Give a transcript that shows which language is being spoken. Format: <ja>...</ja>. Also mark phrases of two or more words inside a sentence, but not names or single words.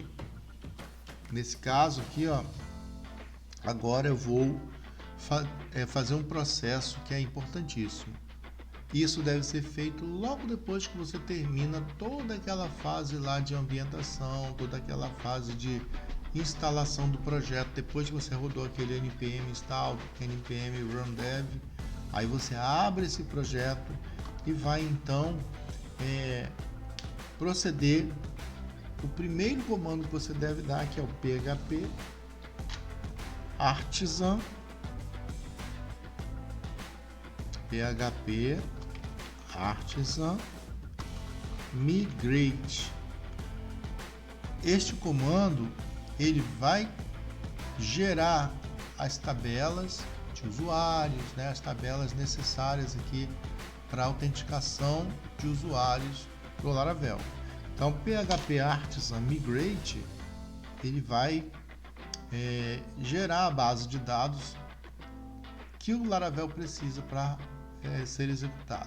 <pt>Nesse caso aqui, ó, agora eu vou fazer um processo que é importantíssimo. Isso deve ser feito logo depois que você termina toda aquela fase lá de ambientação, toda aquela fase de instalação do projeto. Depois que você rodou aquele npm install, npm run dev, aí você abre esse projeto e vai então proceder. O primeiro comando que você deve dar que é o php artisan migrate. Este comando ele vai gerar as tabelas de usuários, né, as tabelas necessárias aqui para autenticação de usuários do Laravel. Então, PHP Artisan Migrate ele vai gerar a base de dados que o Laravel precisa para ser executado.</pt>